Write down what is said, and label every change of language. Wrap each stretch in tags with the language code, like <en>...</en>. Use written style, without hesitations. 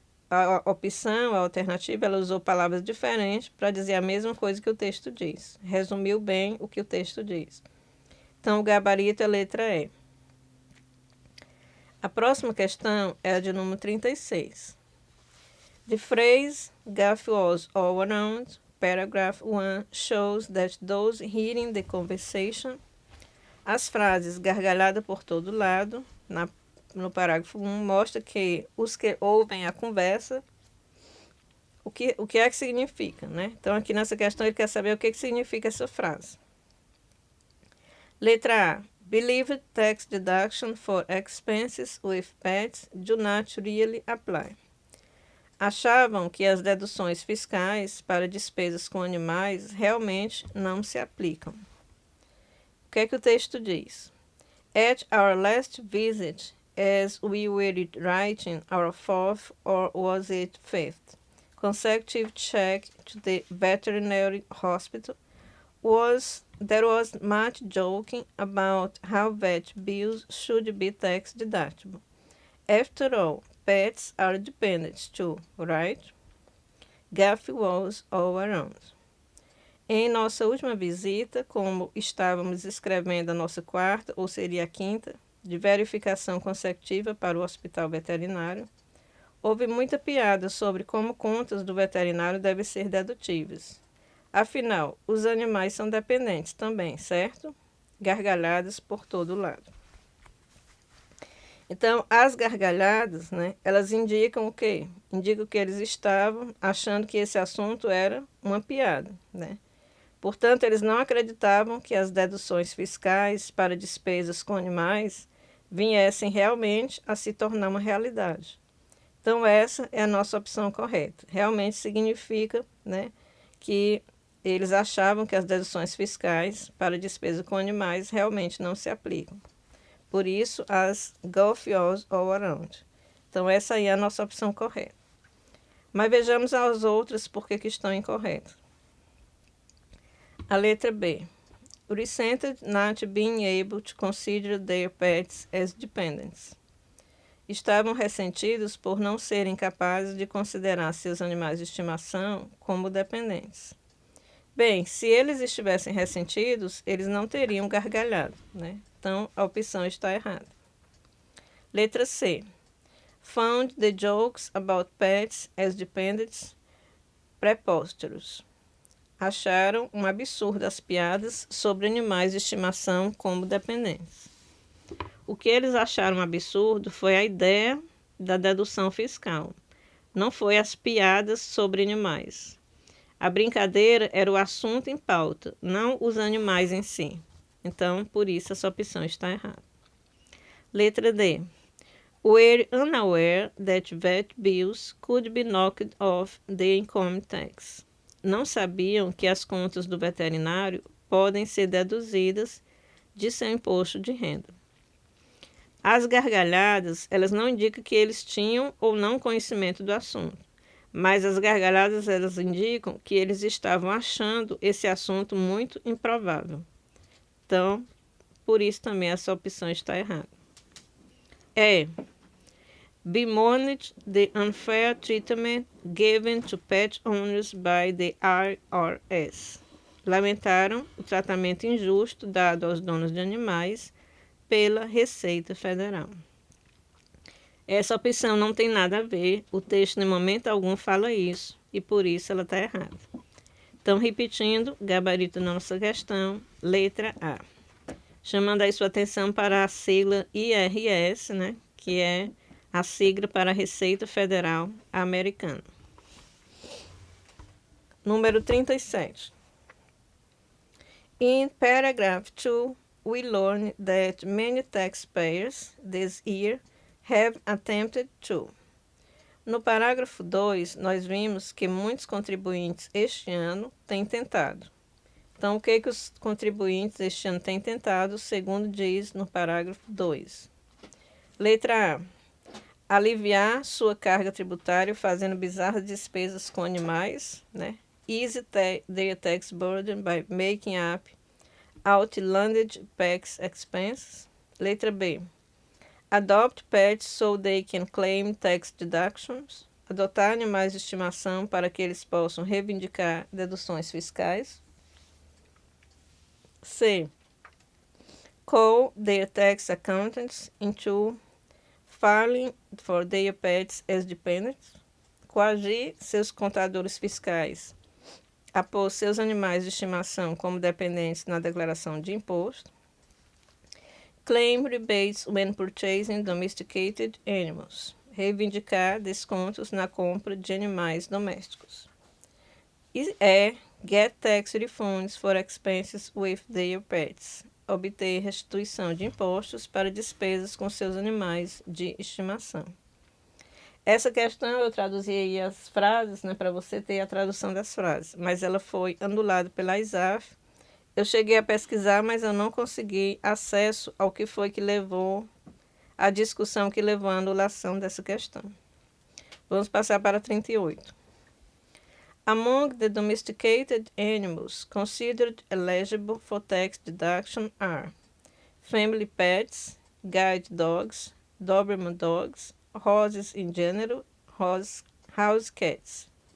<pt>a opção, a alternativa, ela usou palavras diferentes para dizer a mesma coisa que o texto diz. Resumiu bem o que o texto diz. Então, o gabarito é a letra E. A próxima questão é a de número 36.</pt> <en>The phrase "Gaff was all around", paragraph 1, shows that those hearing the conversation.</en> <pt>As frases gargalhada por todo lado, no parágrafo 1, mostra que os que ouvem a conversa, o que é que significa, né? Então, aqui nessa questão, ele quer saber o que significa essa frase. Letra A.</pt> <en>Believed tax deduction for expenses with pets do not really apply.</en> <pt>Achavam que as deduções fiscais para despesas com animais realmente não se aplicam. O que é que o texto diz?</pt> <en>At our last visit, as we were writing our fourth, or was it fifth, consecutive check to the veterinary hospital, there was much joking about how vet bills should be tax deductible. After all, pets are dependents too, right? Gaff was all around.</en> <pt>Em nossa última visita, como estávamos escrevendo a nossa quarta, ou seria a quinta, de verificação consecutiva para o hospital veterinário, houve muita piada sobre como contas do veterinário devem ser dedutíveis. Afinal, os animais são dependentes também, certo? Gargalhadas por todo lado. Então, as gargalhadas, né, elas indicam o quê? Indicam que eles estavam achando que esse assunto era uma piada, né? Portanto, eles não acreditavam que as deduções fiscais para despesas com animais viessem realmente a se tornar uma realidade. Então, essa é a nossa opção correta. Realmente significa, né, que eles achavam que as deduções fiscais para despesa com animais realmente não se aplicam. Por isso, as</pt> <en>Gaff was all around.</en> <pt>Então, essa aí é a nossa opção correta. Mas vejamos as outras porque que estão incorretas. A letra B.</pt> <en>Resented not being able to consider their pets as dependents.</en> <pt>Estavam ressentidos por não serem capazes de considerar seus animais de estimação como dependentes. Bem, se eles estivessem ressentidos, eles não teriam gargalhado, né? Então, a opção está errada. Letra C.</pt> <en>Found the jokes about pets as dependents preposterous.</en> <pt>Acharam um absurdo as piadas sobre animais de estimação como dependentes. O que eles acharam absurdo foi a ideia da dedução fiscal. Não foi as piadas sobre animais. A brincadeira era o assunto em pauta, não os animais em si. Então, por isso, essa opção está errada. Letra D.</pt> <en>Were unaware that vet bills could be knocked off the income tax.</en> <pt>Não sabiam que as contas do veterinário podem ser deduzidas de seu imposto de renda. As gargalhadas, elas não indicam que eles tinham ou não conhecimento do assunto. Mas as gargalhadas, elas indicam que eles estavam achando esse assunto muito improvável. Então, por isso também essa opção está errada.</pt> <en>Bemoaned the unfair treatment given to pet owners by the IRS.</en> <pt>Lamentaram o tratamento injusto dado aos donos de animais pela Receita Federal. Essa opção não tem nada a ver, o texto em momento algum fala isso, e por isso ela está errada. Então, repetindo, gabarito da nossa questão, letra A. Chamando aí sua atenção para a sigla IRS, né, que é a sigla para a Receita Federal Americana. Número 37.</pt> <en>In paragraph 2, we learn that many taxpayers this year have attempted to.</en> <pt>No parágrafo 2, nós vimos que muitos contribuintes este ano têm tentado. Então, o que os contribuintes este ano têm tentado, segundo diz no parágrafo 2? Letra A. Aliviar sua carga tributária fazendo bizarras despesas com animais, né?</pt> <en>Ease their tax burden by making up outlandish tax expenses.</en> <pt>Letra B.</pt> <en>Adopt pets so they can claim tax deductions.</en> <pt>adotar animais de estimação para que eles possam reivindicar deduções fiscais. C.</pt> <en>Call their tax accountants into filing for their pets as dependents.</en> <pt>Coagir seus contadores fiscais a pôr seus animais de estimação como dependentes na declaração de imposto.</pt> <en>Claim rebates when purchasing domesticated animals.</en> <pt>Reivindicar descontos na compra de animais domésticos.</pt> <en>E get tax refunds for expenses with their pets.</en> <pt>Obter restituição de impostos para despesas com seus animais de estimação. Essa questão eu traduzi aí as frases, né, para você ter a tradução das frases, mas ela foi anulada pela ISAF. Eu cheguei a pesquisar, mas eu não consegui acesso ao que foi que levou a discussão que levou à anulação dessa questão. Vamos passar para 38.</pt> <en>Among the domesticated animals considered eligible for tax deduction are family pets, guide dogs, Doberman dogs, horses in general, house cats.</en>